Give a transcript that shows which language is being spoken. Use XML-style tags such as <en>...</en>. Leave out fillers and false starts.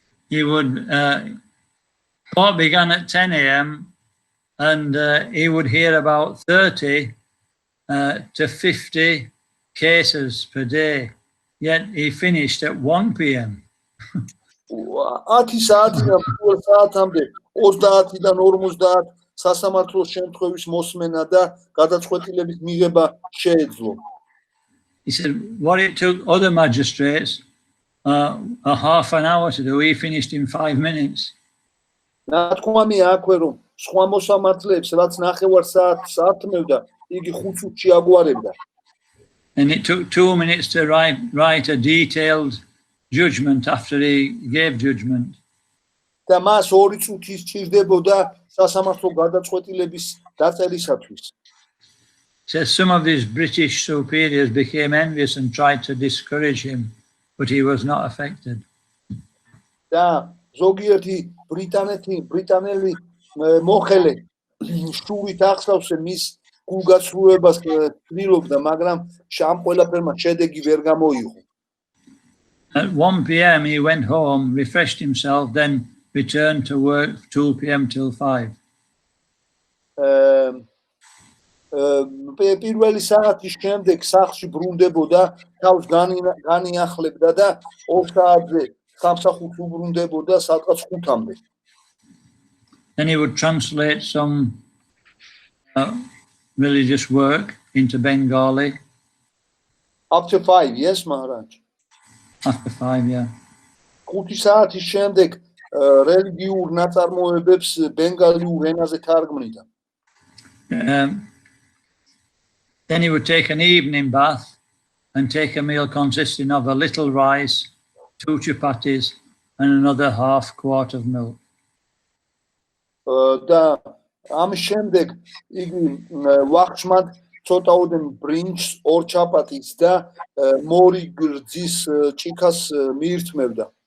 <en>He would court began at 10 a.m. and he would hear about 30 to 50 cases per day. Yet he finished at 1 p.m.</en> <ka>10 საათიდან 2 საათამდე 30-დან 50 სასამართლოს შემთხვევის მოსმენა და გადაწყვეტილების მიღება შეეძლო.</ka> <en>He said what it took other magistrates a half an hour to do, he finished in 5 minutes.</en> <ka>ნათქვამია აქვე რომ სხვა მოსამართლეებს რაც ნახევარ საათს ათმევდა, იგი 5 წუთში აგვარებდა.</ka> <en>And it took 2 minutes to write a detailed judgment after he gave judgment.</en> <ka>და მას 2 წუთი სჭირდებოდა სასამართლო გადაწყვეტილების დაწერისათვის.</ka> <en>Says some of his British superiors became envious and tried to discourage him, but he was not affected.</en> <ka>და ზოგიერთი ბრიტანელი მოხელე შუვით ახსავსე მის გულგაცრუებას ცდილობდა, მაგრამ ამ ყველაფერმა შედეგი ვერ გამოიღო.</ka> <en>At 1 p.m. he went home, refreshed himself, then returned to work 2 p.m. till 5.</en> <ka>პირველი საათის შემდეგ სახლში ბრუნდებოდა, თავს განიახლებდა და 2 საათზე სამსახურს უბრუნდებოდა სადღაც 5-მდე.</ka> <en>Then he would translate some religious work into Bengali. After 5, yes, Maharaj. After 5, yeah.</en> <ka>5 საათის შემდეგ რელიგიურ ნაწარმოებებს ბენგალიურ ენაზე თარგმნიდა.</ka> <en>Then he would take an evening bath and take a meal consisting of a little rice, 2 chapatis, and another half quart of milk.</en> <ka>და ამის შემდეგ იგი ვახშმად ცოტაოდენ ბრინჯს, 2 ჩაპატის და მორი გრძის ჭიქას მიირთმევდა.</ka>